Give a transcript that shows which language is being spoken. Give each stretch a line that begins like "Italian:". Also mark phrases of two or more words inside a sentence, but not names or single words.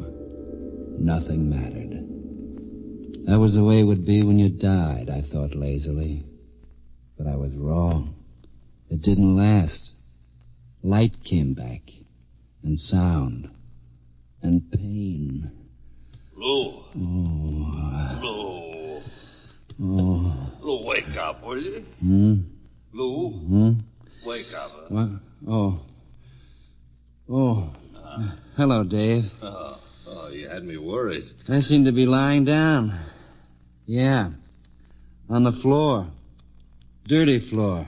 English: Nothing mattered. That was the way it would be when you died, I thought lazily. But I was wrong. It didn't last. Light came back, and sound, and pain. Lou. Oh. Lou, wake up, will you? Lou? Wake up. What? Hello, Dave. Oh, you had me worried. I seem to be lying down. Yeah. On the floor. Dirty floor.